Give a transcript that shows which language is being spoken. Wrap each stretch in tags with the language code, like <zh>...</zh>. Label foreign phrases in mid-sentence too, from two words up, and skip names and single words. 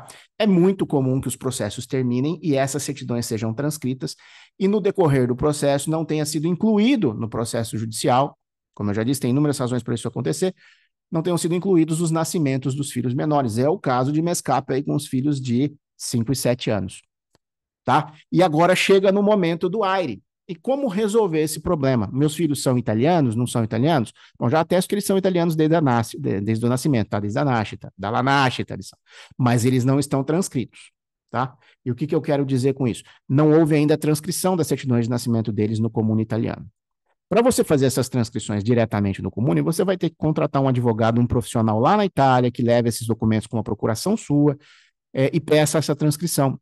<pt>É muito comum que os processos terminem e essas certidões sejam transcritas e no decorrer do processo não tenha sido incluído no processo judicial, como eu já disse, tem inúmeras razões para isso acontecer, não tenham sido incluídos os nascimentos dos filhos menores. É o caso de Mescap aí com os filhos de 5 e 7 anos. Tá? E agora chega no momento do AIRE. E como resolver esse problema? Meus filhos são italianos, não são italianos? Bom, já atesto que eles são italianos desde o nascimento, tá? Desde a</pt> <it>nascita, dalla nascita,</it> <pt>eles são. Mas eles não estão transcritos, tá? E o que eu quero dizer com isso? Não houve ainda a transcrição das certidões de nascimento deles no comune italiano. Para você fazer essas transcrições diretamente no comune, você vai ter que contratar um advogado, um profissional lá na Itália, que leve esses documentos com uma procuração sua, e peça essa transcrição.</pt>